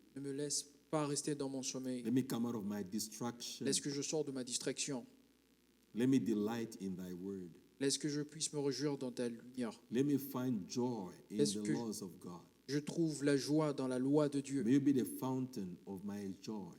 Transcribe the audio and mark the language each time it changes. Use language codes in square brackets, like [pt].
[fr] ne me laisse pas rester dans mon sommeil. [en] Let me come out of my distraction. [fr] Laisse que je sorte de ma distraction. [en] Let me delight in thy word. [fr] Laisse que je puisse me réjouir dans ta lumière. [en] Let me find joy in [fr] Laisse [en] the [fr] que- [en] laws of God. [fr] Je trouve la joie dans la loi de Dieu. [en] May you be the fountain of my joy.